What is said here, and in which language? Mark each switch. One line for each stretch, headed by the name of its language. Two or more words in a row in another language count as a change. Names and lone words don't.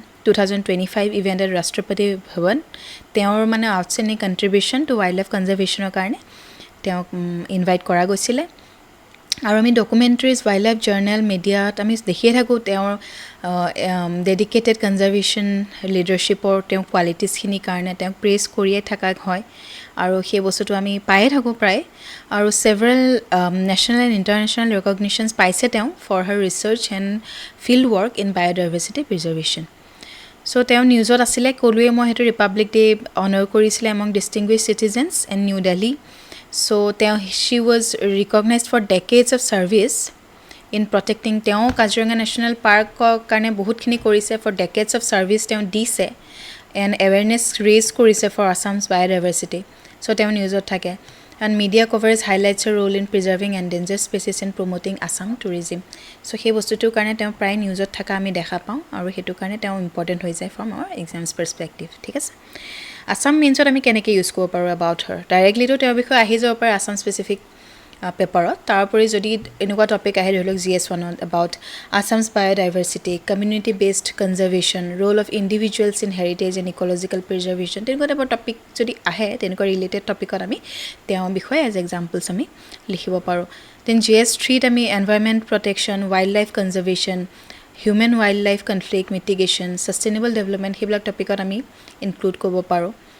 Assamese: 2025
English: event at
Assamese: ৰাষ্ট্ৰপতি ভৱন তেওঁৰ মানে
English: outstanding contribution to wild life conservation
Assamese: কাৰণে তেওঁক ইনভাইট কৰা গৈছিলে আৰু আমি
English: documentaries wild life journal media
Assamese: আমি দেখিয়ে থাকোঁ তেওঁৰ
English: dedicated conservation leadership
Assamese: তেওঁ কোৱালিটিজখিনিৰ কাৰণে তেওঁক প্ৰেজ কৰিয়ে থকা হয় আৰু সেই বস্তুটো আমি পায়ে থাকোঁ প্ৰায় আৰু
English: several national and international recognitions
Assamese: পাইছে তেওঁ
English: for her research and field work in biodiversity preservation
Assamese: চ' তেওঁ নিউজত আছিলে ক'লোৱে মই সেইটো ৰিপাব্লিক ডে অনাৰ কৰিছিলে
English: among distinguished citizens in New Delhi
Assamese: চ'
English: she was recognized for decades of service in protecting
Assamese: তেওঁ কাজিৰঙা নেশ্যনেল পাৰ্কৰ কাৰণে বহুতখিনি কৰিছে
English: for decades of service
Assamese: তেওঁ দিছে
English: and awareness raise
Assamese: কৰিছে
English: for Assam's biodiversity so
Assamese: তেওঁ নিউজত থাকে
English: and media coverage highlights her role in preserving endangered species and promoting Assam tourism so
Assamese: সেই বস্তুটোৰ কাৰণে তেওঁ প্ৰায় নিউজত থকা আমি দেখা পাওঁ আৰু সেইটো কাৰণে তেওঁ ইম্পৰ্টেণ্ট হৈ যায়
English: from our exams perspective
Assamese: ঠিক আছে আসাম মিনছত আমি কেনেকৈ ইউজ কৰিব পাৰোঁ
English: about her directly
Assamese: তেওঁৰ বিষয়ে আহি যাব পাৰে আসাম
English: specific paper
Assamese: তাৰোপৰি যদি এনেকুৱা টপিক আহে ধৰি লওক GS1ত
English: about Assam's biodiversity community based conservation role of individuals in heritage and ecological preservation
Assamese: তেনেকুৱা টাইপৰ টপিক যদি আহে তেনেকুৱা ৰিলেটেড টপিকত আমি তেওঁৰ বিষয়ে
English: as examples
Assamese: আমি লিখিব পাৰোঁ দেন GS3ত আমি
English: environment protection wild life conservation human wild life conflict mitigation sustainable development
Assamese: সেইবিলাক টপিকত আমি ইনক্লুড কৰিব পাৰোঁ